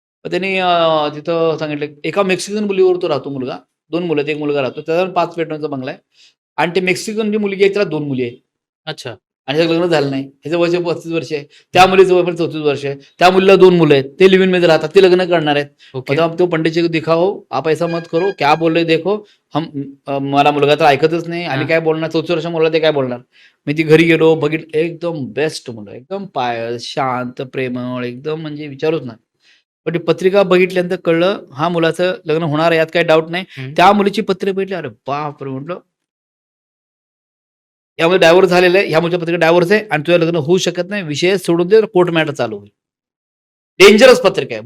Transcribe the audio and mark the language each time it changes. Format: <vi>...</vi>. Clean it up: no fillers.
<mr>त्यांनी तिथं सांगितलं एका मेक्सिकन मुलीवर तो राहतो मुलगा, 2 मुलं, एक मुलगा राहतो, त्याचा 5 बेडरूमचा बंगला आहे. आणि ते मेक्सिकन जी मुलगी आहे त्याला 2 मुली आहेत. अच्छा. आणि त्याचं लग्न झालं नाही. ह्याचं वय 35 वर्ष आहे, त्या मुलीचं वय पण 34 वर्ष आहे. त्या मुलीला 2 मुलं आहेत, ते लिव्ह इन मध्ये राहतात, ते लग्न करणार आहेत.</mr> <hi>तो पंडितजी दिखाओ, आप ऐसा मत करो, क्या बोल रहे देखो.</hi> <mr>मला मुलगा तर ऐकतच नाही, आम्ही काय बोलणार, 34 वर्ष मुलं ते काय बोलणार. मी ती घरी गेलो, बघितलं, एकदम बेस्ट मुलं, एकदम शांत, प्रेमळ, एकदम म्हणजे विचारूच नाही. पण ती पत्रिका बघितल्यानंतर कळलं हा मुलाचं लग्न होणार आहे, यात काही डाऊट नाही. त्या मुलीची पत्रिका बघितली, अरे बापरे म्हटलं, यामध्ये डायव्होर्स झालेलं आहे, ह्या मुलीच्या पत्रिका डायव्होर्स आहे आणि तुझं लग्न होऊ शकत नाही, विषय सोडून दे, कोर्ट मॅटर चालू होईल. डेंजरस पत्रिका आहे.</mr>